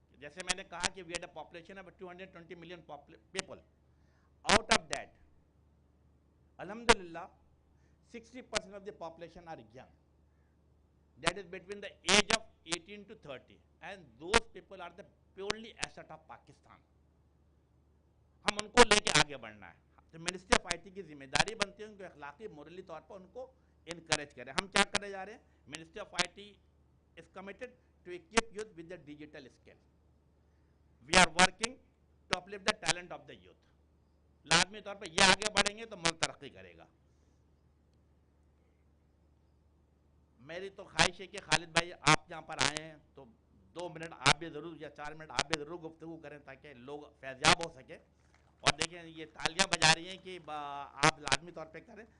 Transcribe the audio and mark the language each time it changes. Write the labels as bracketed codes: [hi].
[ur] جیسے میں نے کہا کہ [en] We had a population of 220 million people. Out of that, alhamdulillah, 60% of the population are young. That is between the age of 18 to 30. And those people are the purely asset of Pakistan. [ur] ہم ان کو لے کے آگے بڑھنا ہے. تو ministry of IT کی ذمہ داری بنتی ہے کہ اخلاقی مورالی طور پر ان کو انکریج کریں. ہم کیا کرنے جا رہے ہیں, [en] Ministry of IT is committed to equip youth with the digital skill. We are working to uplift the talent of the youth. [ur] لازمی طور پہ یہ آگے بڑھیں گے تو ملک ترقی کرے گا. میری تو خواہش ہے کہ خالد بھائی آپ یہاں پر آئے ہیں تو 2 منٹ آپ بھی ضرور یا 4 منٹ آپ بھی ضرور گفتگو کریں تاکہ لوگ فیضیاب ہو سکے. اور دیکھیں یہ تالیاں بجا رہی ہیں کہ آپ لازمی طور پہ کریں.